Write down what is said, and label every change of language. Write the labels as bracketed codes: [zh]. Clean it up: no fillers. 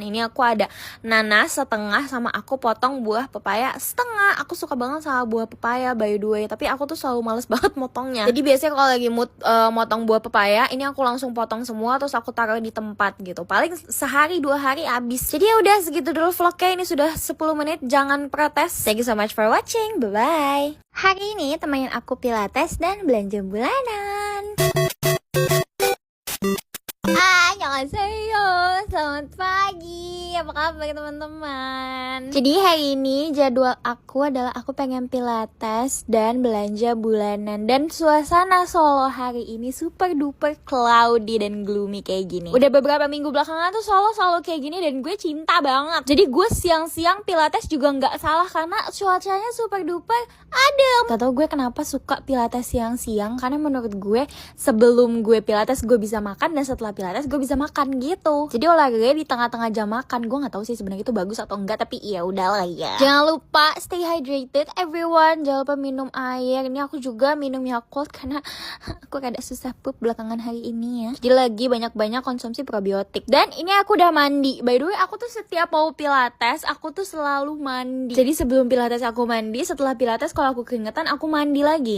[id] Ini aku ada nanas setengah sama aku potong buah pepaya setengah. Aku suka banget sama buah pepaya [en] by the way, [id] tapi aku tuh selalu males banget motongnya. Jadi biasanya kalau lagi mood motong buah pepaya, ini aku langsung potong semua terus aku taruh di tempat gitu. Paling sehari 2 hari habis. Jadi ya udah segitu dulu vlognya, ini sudah 10 menit, jangan protes. [en] Thank you so much for watching, bye bye. [id] Hari ini temenin aku pilates dan belanja bulanan. [ko] Annyeonghaseyo, [id] selamat pagi. Apa apa kabar teman-teman? Jadi hari ini jadwal aku adalah aku pengen pilates dan belanja bulanan. Dan suasana Solo hari ini [en] super duper cloudy [id] dan [en] gloomy [id] kayak gini. Udah beberapa minggu belakangan tuh Solo selalu kayak gini dan gue cinta banget. Jadi gue siang-siang pilates juga gak salah karena cuacanya [en] super duper [id] adem. Gak tau gue kenapa suka pilates siang-siang, karena menurut gue sebelum gue pilates gue bisa makan, dan setelah pilates gue bisa makan gitu. Jadi olahraga di tengah-tengah jam makan. Gue nggak tahu sih sebenarnya itu bagus atau enggak, tapi ya udahlah ya. Jangan lupa [en] stay hydrated everyone. [id] Jangan lupa minum air. Ini aku juga minum Yakult karena aku rada susah pup belakangan hari ini ya. Jadi lagi banyak-banyak konsumsi probiotik. Dan ini aku udah mandi. [en] By the way, [id] aku tuh setiap mau pilates aku tuh selalu mandi. Jadi sebelum pilates aku mandi, setelah pilates kalau aku keringetan aku mandi lagi.